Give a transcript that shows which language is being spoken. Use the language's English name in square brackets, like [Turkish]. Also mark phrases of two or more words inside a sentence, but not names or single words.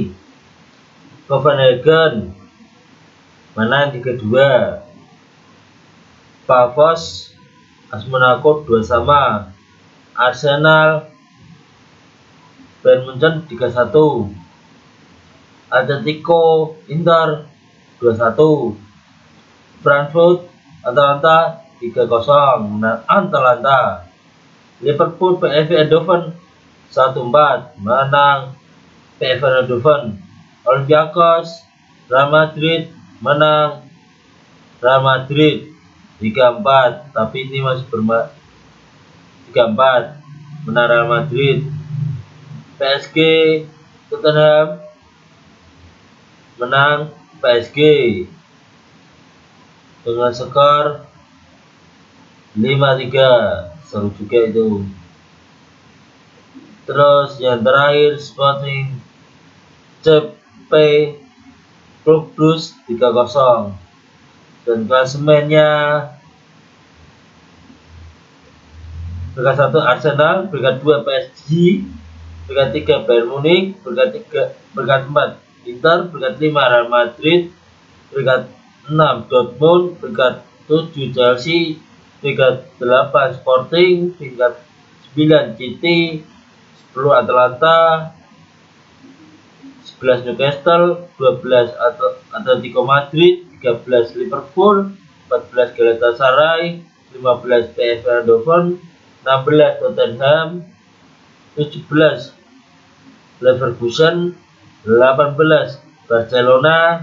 [Indonesian] Copenhagen menang 3-2. Pavos AS Monaco 2-2. Arsenal Bayern Munchen 3-1. Atletico Inter 2-1. Frankfurt Atalanta 3-0 menang Atalanta. Liverpool PSV Eindhoven 1-4 menang PSV Eindhoven. Olympiakos Real Madrid menang Real Madrid 3-4, tapi ini masih 3-4 menang Real Madrid. PSG Tottenham menang PSG dengan skor 5-3, seru juga itu. Terus yang terakhir Sporting CP Klub Brugge 3-0. Dan klasemennya peringkat 1 Arsenal, peringkat 2 PSG, peringkat 3 Bayern Munich, peringkat 4 Inter, peringkat 5 Real Madrid, peringkat 6 Dortmund, peringkat 7 Chelsea, peringkat 8 Sporting, peringkat 9 City, 10 Atalanta, 11 Newcastle, 12 Atletico Madrid, 13 Liverpool, 14 Galatasaray, 15 PSV Eindhoven, 16 Tottenham, 17 Leverkusen, 18 Barcelona,